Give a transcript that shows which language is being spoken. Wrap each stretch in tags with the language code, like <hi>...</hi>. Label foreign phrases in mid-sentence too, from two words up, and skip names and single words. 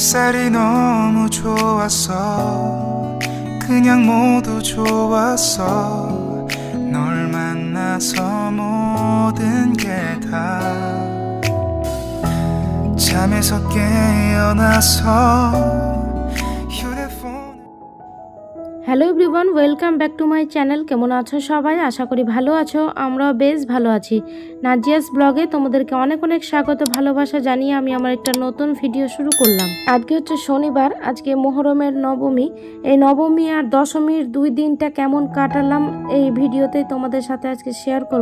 <ko>색깔이 너무 좋았어. 그냥 모두 좋았어. 널 만나서 모든 게 다 잠에서 깨어나서</ko> <en>Hello everyone, welcome back to my channel.</en> <bn>কেমন আছো সবাই? আশা করি ভালো আছো। আমরাও বেশ ভালো আছি। নাজিয়াস ব্লগে তোমাদেরকে অনেক অনেক স্বাগত, ভালোবাসা জানিয়ে আমি আমার একটা নতুন ভিডিও শুরু করলাম। আজকে হচ্ছে শনিবার, আজকে মোহরমের নবমী। এই নবমী আর দশমীর দুই দিনটা কেমন কাটালাম এই ভিডিওতে তোমাদের সাথে আজকে শেয়ার করব।</bn>